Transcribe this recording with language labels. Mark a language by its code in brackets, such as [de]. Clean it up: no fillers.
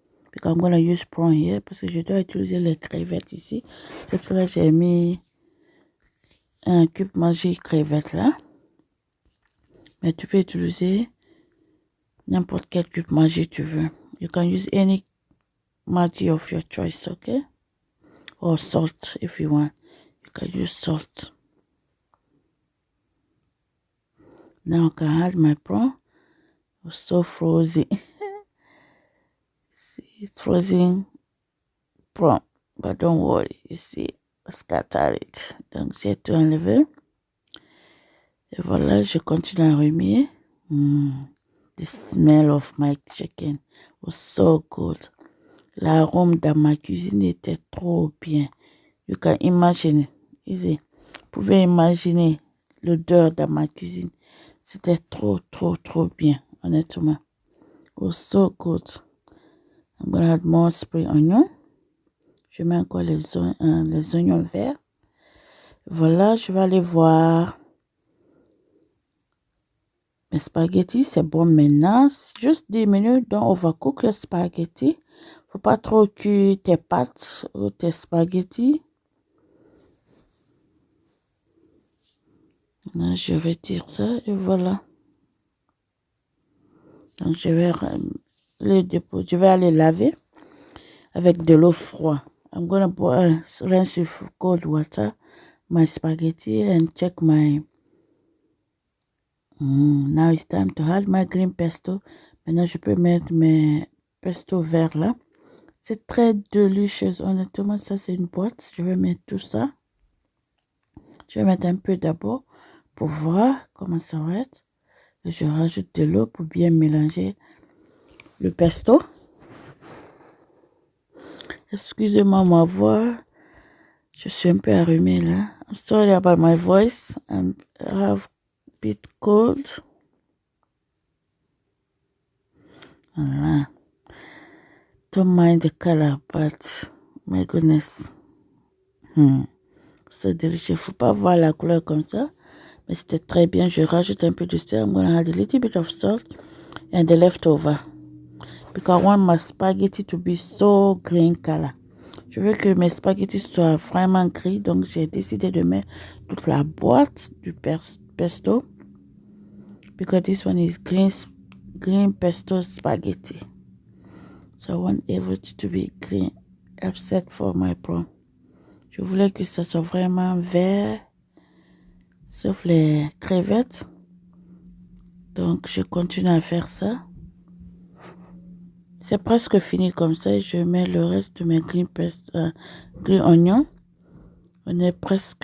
[en] Because I'm gonna use prawn here. [fr] Parce que je dois utiliser les crevettes ici. C'est pour ça que j'ai mis un cube Maggi crevette là. Mais tu peux utiliser n'importe quel cube Maggi tu veux. [en] You can use any Maggi of your choice, okay? Or salt if you want. You can use salt. Now I can add my prawn. It's so frozen. See, it's frozen prawn. But don't worry, you see, I scatter it. [fr] Donc j'ai tout enlevé. Et voilà, je continue à remuer. [en] The smell of my chicken was so good. [fr] L'arôme dans ma cuisine était trop bien. [en] You can imagine. Easy. [fr] Vous pouvez imaginer l'odeur dans ma cuisine. C'était trop bien, honnêtement. [en] It was so good. I'm gonna add more spring onion. [fr] Je mets encore les oignons verts. Voilà, je vais aller voir mes spaghettis. C'est bon maintenant. Juste 10 minutes, donc overcook les spaghettis. Faut pas trop cuire tes pâtes ou tes spaghettis. Là, je retire ça et voilà. Donc, je vais aller laver avec de l'eau froide. [en] I'm gonna rinse with cold water my spaghetti and check my. Now it's time to add my green pesto. [fr] Maintenant, je peux mettre mes pesto verts là. C'est très délicieux. Honnêtement, ça c'est une boîte. Je vais mettre tout ça. Je vais mettre un peu d'abord pour voir comment ça va être. Et je rajoute de l'eau pour bien mélanger le pesto. Excusez-moi ma voix. Je suis un peu arrumée là. [en] I'm sorry about my voice. I have a bit cold. [fr] Voilà. [en] Don't mind the color, but my goodness. [fr] C'est délicieux. Faut pas voir la couleur comme ça. Mais c'était très bien. Je rajoute un peu de sel. [en] I'm gonna add a little bit of salt and the leftover. Because I want my spaghetti to be so green color. [fr] Je veux que mes spaghettis soient vraiment gris. Donc, j'ai décidé de mettre toute la boîte du pesto. [en] Because this one is green pesto spaghetti. So I want everything to be green except for my prawn. [fr] Je voulais que ça soit vraiment vert. Sauf les crevettes. Donc, je continue à faire ça. C'est presque fini comme ça. Je mets le reste de mes green onions. On est presque.